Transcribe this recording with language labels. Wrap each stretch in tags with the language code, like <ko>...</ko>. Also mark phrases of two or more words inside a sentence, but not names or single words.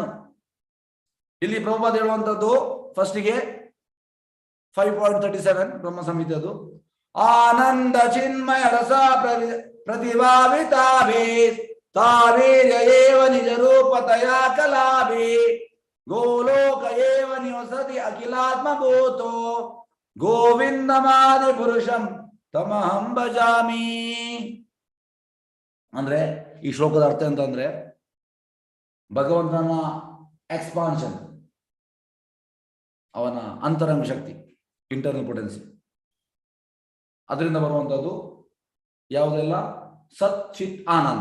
<kn>ಇಲ್ಲಿ ಪ್ರಭುಪಾದ ಹೇಳುವಂಥದ್ದು ಫಸ್ಟಿಗೆ 5.37 ಬ್ರಹ್ಮ ಸಂಹಿತೆ, ಅದು</kn> <sa>ಆನಂದ ಚಿನ್ಮಯ ರಸ ಪ್ರತಿಭಾವಿತಾಭಿ ತಾವೀರ್ಯೇವ ನಿಜ ರೂಪತಯಾ ಕಲಾಭಿ ಗೋಲೋಕ ಏವ ನಿವಸತಿ ಅಖಿಲಾತ್ಮಭೂತೋ ಗೋವಿಂದಮಾದಿ ಪುರುಷಂ ತಮಹಂ ಭಜಾಮಿ.</sa> <kn>ಅಂದ್ರೆ ಈ ಶ್ಲೋಕದ ಅರ್ಥ ಅಂತಂದ್ರೆ, ಭಗವಂತನ ಎಕ್ಸ್ಪಾನ್ಷನ್, ಅವನ ಅಂತರಂಗ ಶಕ್ತಿ,</kn> <en>internal potency,</en> <kn>ಅದರಿಂದ ಬರುವಂಥದ್ದು ಯಾವುದೆಲ್ಲ ಸತ್ ಚಿತ್ ಆನಂದ.</kn>